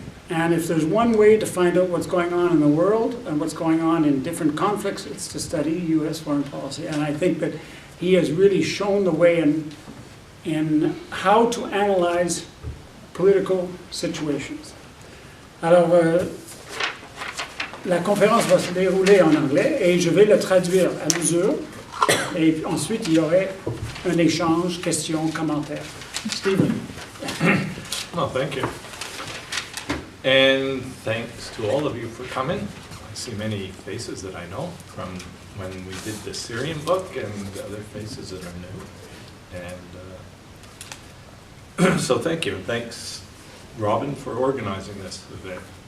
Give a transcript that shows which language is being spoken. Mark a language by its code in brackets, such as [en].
[en] And if there's one way to find out what's going on in the world and what's going on in different conflicts, it's to study US foreign policy. And I think that he has really shown the way in how to analyze political situations. [fr] Alors, la conférence va se dérouler en anglais et je vais le traduire à mesure. Et ensuite, il y aurait un échange, questions, commentaires. [en] Stephen. Well, thank you. And thanks to all of you for coming. I see many faces that I know from when we did the Syrian book and other faces that are new. And so thank you. Thanks, Robin, for organizing this event.